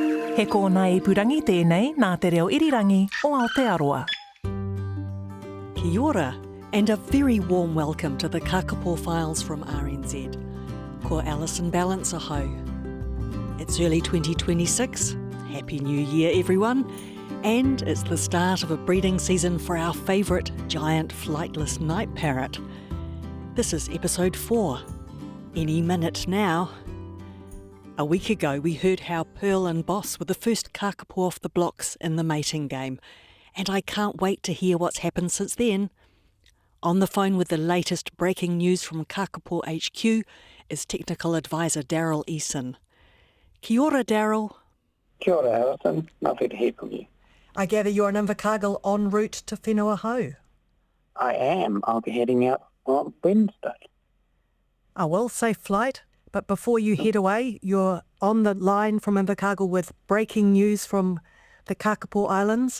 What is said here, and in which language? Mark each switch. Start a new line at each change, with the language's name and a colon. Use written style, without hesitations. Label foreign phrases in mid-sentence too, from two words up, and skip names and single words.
Māori: He kōna ipurangi tēnei nā te reo irirangi o Aotearoa. Kia ora,
English: and a very warm welcome to the Kākāpō Files from RNZ.
Māori: Ko Alison Ballance aho.
English: It's early 2026. Happy New Year, everyone. And it's the start of a breeding season for our favourite giant flightless night parrot. This is episode 4. Any minute now. A week ago, we heard how Pearl and Boss were the first Kākāpō off the blocks in the mating game, and I can't wait to hear what's happened since then. On the phone with the latest breaking news from Kākāpō HQ is technical advisor Daryl Eason.
Māori: Kia ora, Daryl. Kia ora,
English: Alison. Lovely to hear from you. I gather you're in Invercargill en route to Whenua Hou. I am. I'll be heading out on Wednesday. Oh, well, safe flight. But before you head away, you're on the line from Invercargill with breaking news from the Kākāpō Islands.